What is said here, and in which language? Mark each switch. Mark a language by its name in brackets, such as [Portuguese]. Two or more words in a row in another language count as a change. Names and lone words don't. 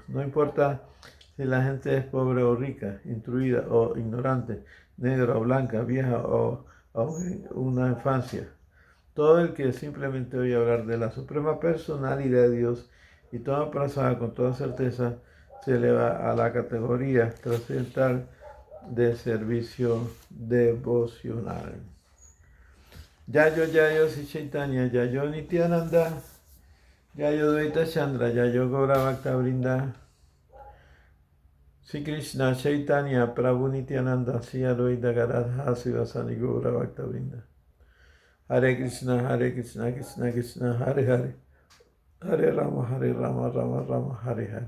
[Spanish] No importa si la gente es pobre o rica, instruida o ignorante, negra o blanca, vieja o una infancia. Todo el que simplemente oye hablar de la suprema personalidad de Dios y toma prasada con toda certeza se eleva a la categoría trascendental de servicio devocional. [Sanskrit] Jayo Sri Chaitanya, Jayo Nityananda, Jayo Dvaita Chandra, Jayo Gaura Bhakta Vrinda, Sri Krishna Chaitanya, Prabhu Nityananda, Sri Advaita Gadadhara Sivasani Gaura Bhakta Vrinda. Hare Krishna, Krishna Krishna, Hare Hare, Hare Rama, Rama Rama, Hare Hare.